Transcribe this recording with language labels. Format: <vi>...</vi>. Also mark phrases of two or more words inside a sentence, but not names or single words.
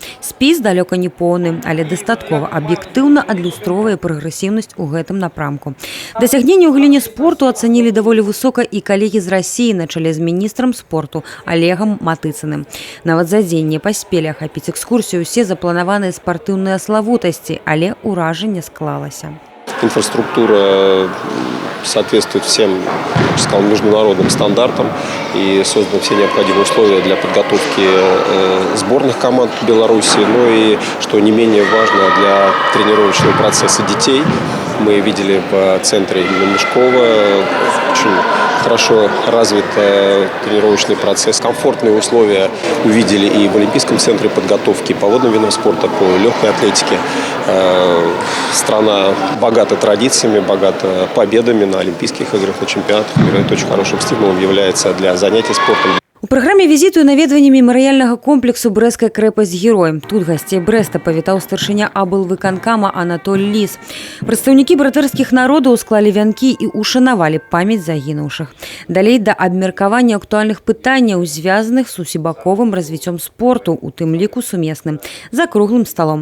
<be>Спіс далёка не поўны, але дастаткова аб'ектыўна адлюстроўвае прагрэсіўнасць у гэтым напрамку. Дасягненні ў галіне спорту ацанілі даволі высока і калегі з Расіі на чале з міністрам спорту Олегам Матыцыным. Нават за дзень не паспелі ахапіць экскурсію ўсе запланаваныя спартыўныя славутасці, але ўражанне склалася.</be> <ru>Инфраструктура соответствует всем, я сказал, международным стандартам и созданы все необходимые условия для подготовки сборных команд Беларуси, ну и, что не менее важно, для тренировочного процесса детей. Мы видели в центре именно Мешкова очень хорошо развитый тренировочный процесс. Комфортные условия увидели и в Олимпийском центре подготовки по водным видам спорта, по легкой атлетике. Страна богата традициями, богата победами на Олимпийских играх, на чемпионатах мира. Это очень хорошим стимулом является для занятий спортом.</ru> <be>У праграме візіту і наведвання мемарыяльнага комплексу «Брэсцкая крэпасць-герой». Тут гасцей Брэста павітаў старшыня аблвыканкама Анатоль Ліс. Прадстаўнікі братэрскіх народаў склалі вянкі і ушанавалі памяць загінуўшых. Далей да абмеркавання актуальных пытанняў, звязаных з усебаковым развіццём спорту, у тым ліку сумесным, за круглым сталом.</be>